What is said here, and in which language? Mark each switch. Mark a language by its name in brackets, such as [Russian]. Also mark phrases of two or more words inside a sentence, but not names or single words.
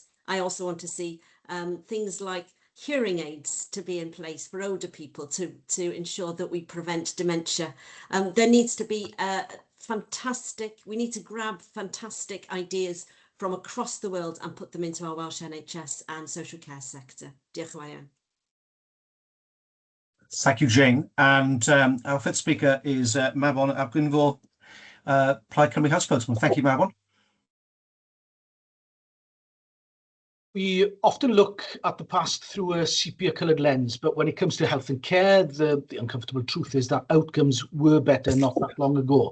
[English] I also want to see things like hearing aids to be in place for older people to ensure that we prevent dementia. There needs to be we need to grab fantastic ideas from across the world and put them into our Welsh NHS and social care sector. [Welsh] Diolch yn fawr iawn. [English] Thank you, Jane. And our fifth speaker is Mabon ap Gwynfor, Plaid Cymru Health Spokesman. Thank you, Mabon. We often look at the past through a sepia-coloured lens, but when it comes to health and care, the uncomfortable truth is that outcomes were better not that long ago.